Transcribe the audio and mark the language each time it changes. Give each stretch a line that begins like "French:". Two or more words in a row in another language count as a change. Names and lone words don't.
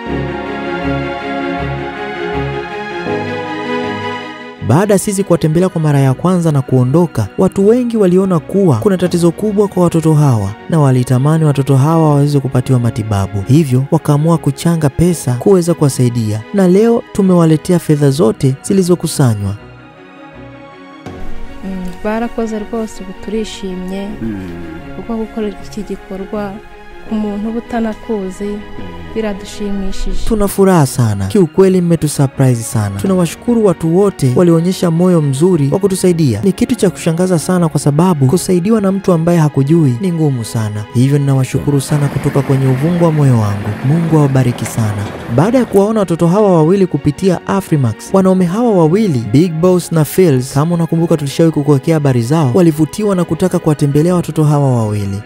Swahili: Baada sisi kuwatembelea kwa mara ya kwanza na kuondoka, watu wengi waliona kuwa kuna tatizo kubwa kwa watoto hawa na walitamani watoto hawa waweze kupatiwa matibabu. Hivyo wakaamua kuchanga pesa kuweza kuwasaidia, na leo tumewaletea fedha zote zilizokusanywa.
Kinyarwanda: Barakoze rwose turishimye kuko gukora iki gikorwa umuntu butanakuzi biradushimishije.
Swahili: Tuna furaha sana. Kiukweli mmetusurprise sana. Tunawashukuru watu wote walionyesha moyo mzuri wa kutusaidia. Ni kitu cha kushangaza sana kwa sababu kusaidiwa na mtu ambaye hakujui ni ngumu sana. Hivyo ninawashukuru sana kutoka kwenye uvungu wa moyo wangu. Mungu awabariki sana. Baada ya kuwaona watoto hawa wawili kupitia Afrimax, wanaume hawa wawili, Big Boss na Phils, kama unakumbuka tulishawahi kukuwekea habari zao, walivutiwa na kutaka kuwatembelea watoto hawa wawili.